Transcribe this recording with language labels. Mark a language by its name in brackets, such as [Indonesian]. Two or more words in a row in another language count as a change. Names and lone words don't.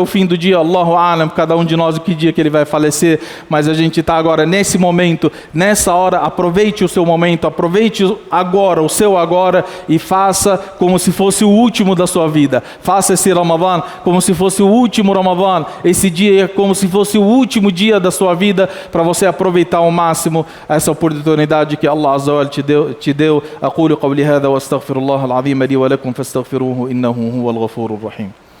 [Portuguese] fim do dia, [Arabic] الله أعلم, [Portuguese] cada um de nós o que dia que ele vai falecer, mas a gente está agora nesse momento, nessa hora, aproveite o seu momento, aproveite agora, o seu agora, e faça como se fosse o último da sua vida, faça esse Ramadã como se fosse o último Ramadã, esse dia é como se fosse o último dia da sua vida, para você aproveitar ao máximo essa oportunidade que [Arabic] الله عز وجل [Portuguese] te deu. [Arabic] أقول قولي هذا وأستغفر الله العظيم لي ولكم فاستغفروه إنه هو الغفور الرحيم.